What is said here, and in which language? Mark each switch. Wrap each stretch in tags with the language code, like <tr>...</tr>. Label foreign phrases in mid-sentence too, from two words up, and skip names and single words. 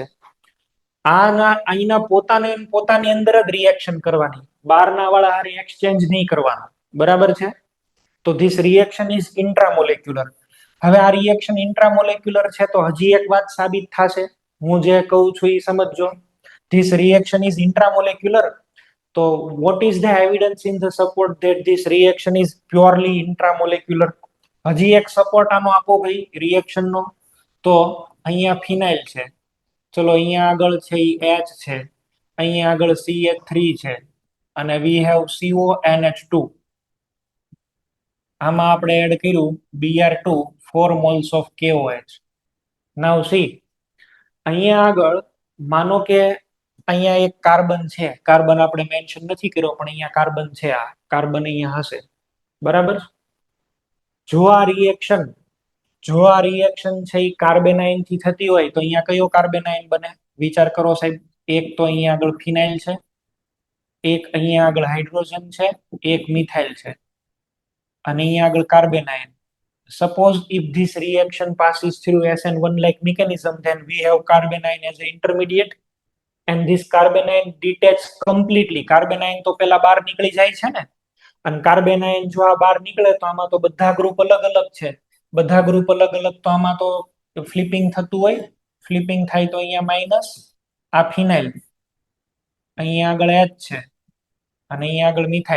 <gu>આના અહીંના પોતાની અંદર જ રિએક્શન કરવાની, બહારના વાળા હારે એક્સચેન્જ નહીં કરવાનું. બરાબર છે? તો</gu> <en>this reaction is intramolecular.</en> <gu>હવે આ રિએક્શન ઇન્ટ્રામોલેક્યુલર છે તો હજી એક વાત સાબિત થશે. હું જે કહું છું એ સમજજો.</gu> <en>this reaction is intramolecular. તો what is the evidence in the support that this reaction is purely intramolecular?</en> <gu>હજી એક સપોર્ટ આનો આપો ભાઈ રિએક્શન નો. તો અહીંયા ફિનાઇલ છે, ચલો અહીંયા આગળ છે એ H છે, અહીંયા આગળ CH3 છે અને</gu> <en>we have CONH2.</en> <gu>આમાં આપણે એડ કર્યું Br2,</gu> <en>4 moles of KOH. now see</en> <gu>અહીંયા આગળ માનો કે અહીંયા એક કાર્બન છે, કાર્બન આપણે મેન્શન નથી કર્યો પણ અહીંયા કાર્બન છે, આ કાર્બન અહીંયા હશે. બરાબર? જો આ રિએક્શન છે એ કાર્બેનાઇન થી થતી હોય તો અહીંયા કયો કાર્બેનાઇન બને? વિચાર કરો સાહેબ. એક તો અહીંયા આગળ ફિનાઇલ છે, એક અહીંયા આગળ હાઇડ્રોજન છે, એક મિથાઇલ છે અને અહીંયા આગળ કાર્બેનાઇન.</gu> <en>Suppose if this reaction passes through SN1-like mechanism, then we have carbanion as an intermediate and this carbanion detaches completely.</en> <gu>કાર્બેનાઇન તો પેલા બહાર નીકળી જાય છે ને, અને કાર્બેનાઇન જો આ બહાર નીકળે તો આમાં તો બધા ગ્રુપ અલગ અલગ છે. બધા ગ્રુપ અલગ અલગ તો આમાં તો ફ્લિપિંગ થતું હોય. ફ્લિપિંગ થાય તો અહીંયા માઇનસ, આ ફિનાઇલ, અહીંયા આગળ H છે અને અહીંયા આગળ મિથાઇલ.</gu>